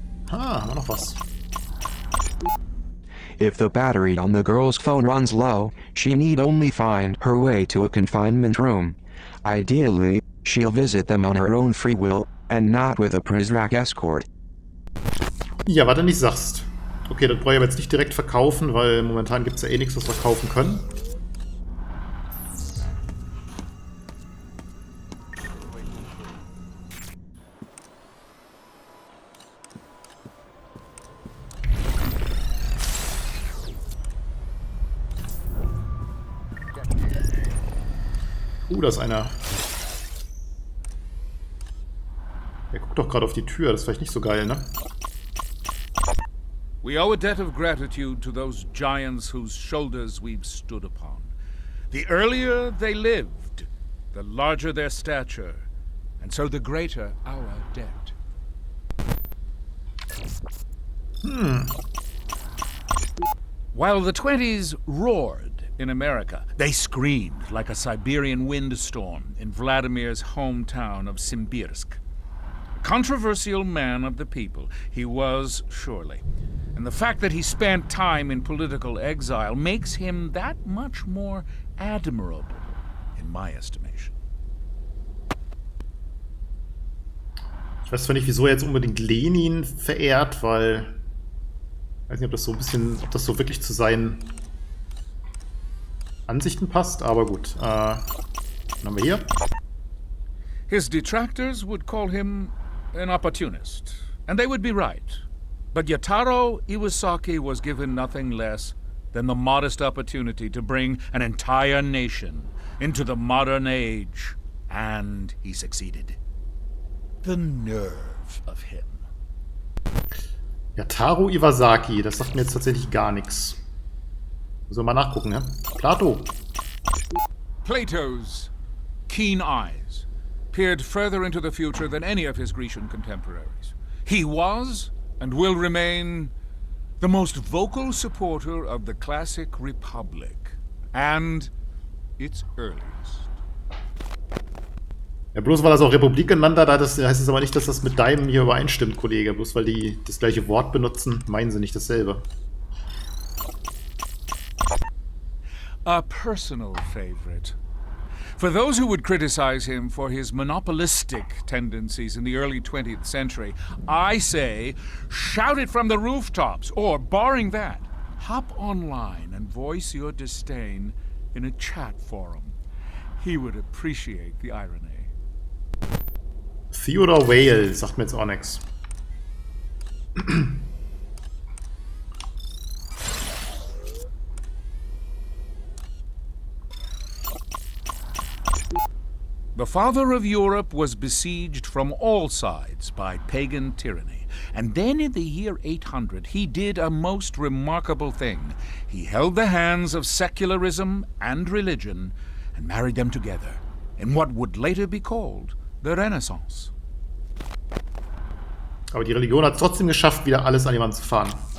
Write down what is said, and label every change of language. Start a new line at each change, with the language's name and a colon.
German: Ah, haben wir noch was.
English: If the battery on the girl's phone runs low, she need only find her way to a confinement room. Ideally, she'll visit them on her own free will, and not with a Prisrak escort.
German: Ja, was du nicht sagst. Okay, das brauche ich aber jetzt nicht direkt verkaufen, weil momentan gibt es ja eh nichts, was wir kaufen können. Da ist einer. Der guckt doch gerade auf die Tür, das ist vielleicht nicht so geil, ne?
English: We owe a debt of gratitude to those giants whose shoulders we've stood upon. The earlier they lived, the larger their stature, and so the greater our debt. While the 20s roared in America, they screamed like a Siberian windstorm in Vladimir's hometown of Simbirsk. A controversial man of the people, he was surely. And the fact that he spent time in political exile makes him that much more admirable, in my estimation.
German: Ich weiß zwar nicht, wieso er jetzt unbedingt Lenin verehrt, weil ich weiß nicht, ob das so ein bisschen, ob das so wirklich zu seinen Ansichten passt, aber gut. Was haben wir hier?
English: His detractors would call him an opportunist, and they would be right. But Yataro Iwasaki was given nothing less than the modest opportunity to bring an entire nation into the modern age, and he succeeded. The nerve of him.
German: Yataro Iwasaki, das sagt mir jetzt tatsächlich gar nichts. Müssen wir mal nachgucken, ne?
English: Plato. Plato's keen eyes peered further into the future than any of his Grecian contemporaries. He was, and will remain, the most vocal supporter of the classic Republic and its earliest.
German: Ja, bloß weil er es auch Republik genannt hat, heißt es aber nicht, dass das mit deinem hier übereinstimmt, Kollege. Bloß weil die das gleiche Wort benutzen, meinen sie nicht dasselbe.
English: A personal favorite. For those who would criticize him for his monopolistic tendencies in the early 20th century, I say, shout it from the rooftops, or, barring that, hop online and voice your disdain in a chat forum. He would appreciate the irony.
German: Theodore Whale sagt mir jetzt auch nichts.
English: The father of Europe was besieged from all sides by pagan tyranny. And then in the year 800, he did a most remarkable thing. He held the hands of secularism and religion and married them together in what would later be called the Renaissance.
German: Aber die Religion hat es trotzdem geschafft, wieder alles an die Wand zu fahren.